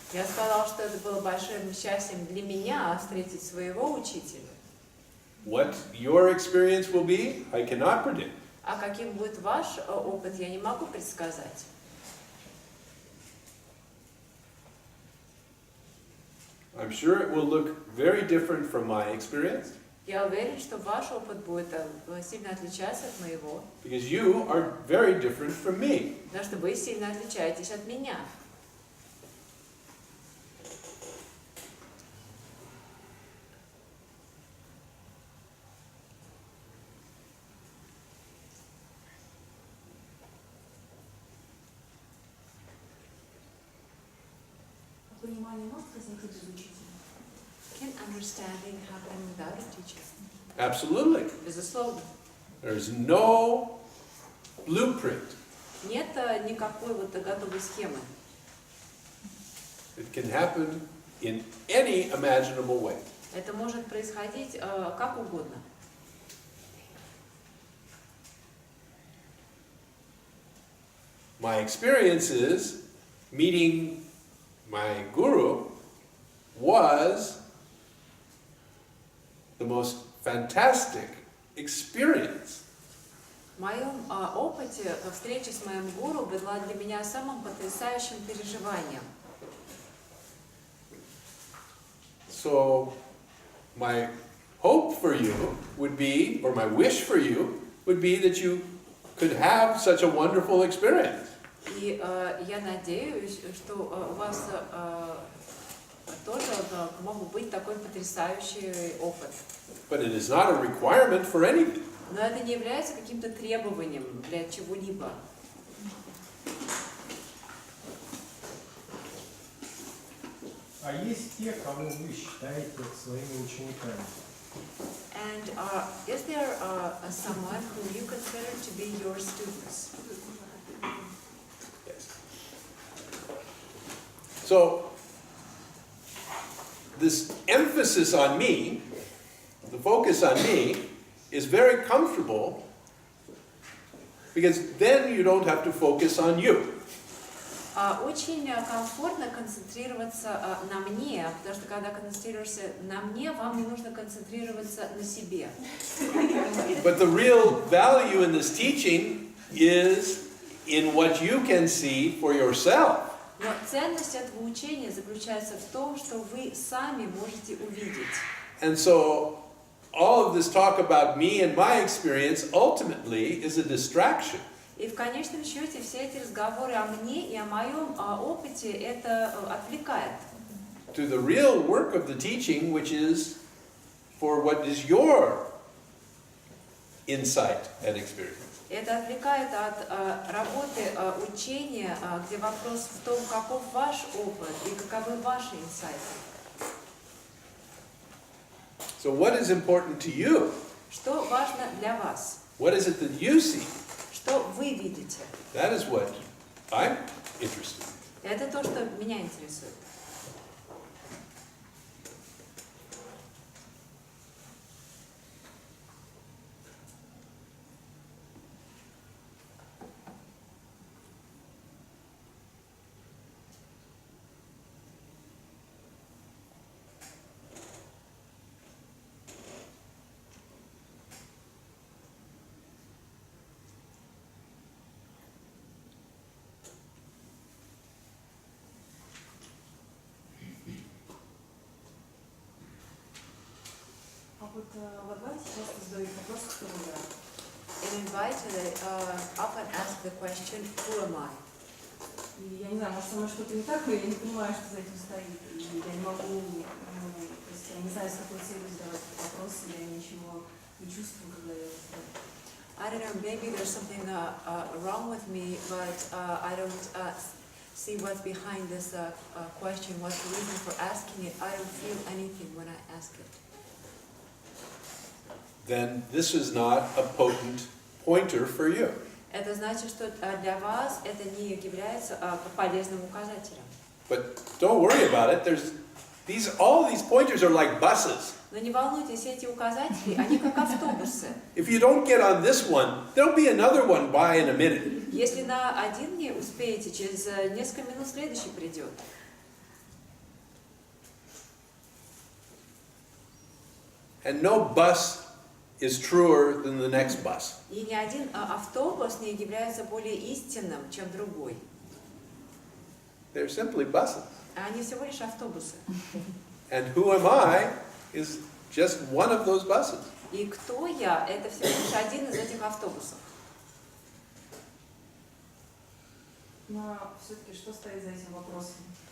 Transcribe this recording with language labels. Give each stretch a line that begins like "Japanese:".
Russian: Я сказал, что это было большим счастьем для меня встретить своего учителя.
English: What your experience will be, I cannot predict.
Russian: А каким будет ваш опыт, я не могу предсказать.
English: I'm sure it will look very different from my experience,
Russian: Я уверен, что ваш опыт будет сильно отличаться от моего,
English: because you are very different from me.
Russian: потому что вы сильно отличаетесь от меня. Понимание может возникнуть без учителя?
English: Can understanding happen without a teacher? Absolutely.
Russian: Безусловно.
English: There's no blueprint.
Russian: Нет никакой вот готовой схемы.
English: It can happen in any imaginable way.
Russian: Это может происходить как угодно.
English: My experience is meeting my guru was the most fantastic experience.
Russian: В моем опыте встреча с моим гуру была для меня самым потрясающим переживанием.
English: So my hope for you would be, or my wish for you, would be that you could have such a wonderful experience.
Russian: И я надеюсь, что у вас тоже мог быть такой потрясающий опыт.
English: But it is not a requirement for anything.
Russian: Но это не является каким-то требованием для чего-либо. А есть те, кого вы считаете своими учениками?
English: And is there someone who you consider to be your students? Yes. So this emphasis on me, the focus on me, is very comfortable because then you don't have to focus on you.
Russian: Очень комфортно концентрироваться на мне, потому что когда концентрируешься на мне, вам не нужно концентрироваться на себе.
English: But the real value in this teaching is in what you can see for yourself.
Russian: Но ценность этого учения заключается в том, что вы сами можете увидеть.
English: And so all of this talk about me and my experience ultimately is a distraction.
Russian: И в конечном счете все эти разговоры о мне и о моем опыте это отвлекает.
English: To the real work of the teaching, which is for what is your insight and experience.
Russian: Это отвлекает от работы учения, где вопрос в том, каков ваш опыт и каковы ваши инсайты.
English: So what is important to you?
Russian: Что важно для вас?
English: What is it that you see?
Russian: Что вы видите?
English: That is what I'm interested in.
Russian: Это то, что меня интересует. Вот в Адвайте часто задают вопрос, кто я.
English: In Advaita, often ask the question, who am I?
Russian: И я не знаю, может, со мной что-то не так, но я не понимаю, что за этим стоит. И я не могу, то есть я не знаю, с какой целью задавать этот вопрос, и я ничего не чувствую, когда я его задаю.
English: I don't know, maybe there's something wrong with me, but I don't see what's behind this question, what's the reason for asking it. I don't feel anything when I ask it. Then this is not a potent pointer for you.
Russian: Это значит, что для вас это не является полезным указателем.
English: But don't worry about it. All these pointers are like buses.
Russian: Но не волнуйтесь, эти указатели, они как автобусы.
English: If you don't get on this one, there'll be another one by in a minute.
Russian: Если на один не успеете, через несколько минут следующий придет.
English: And no bus is truer than the next bus.
Russian: И ни один автобус не является более истинным, чем другой.
English: They're simply buses.
Russian: Они всего лишь автобусы.
English: And who am I is just one of those buses.
Russian: И кто я? Это всего лишь один из этих автобусов. Но все-таки что стоит за этим вопросом?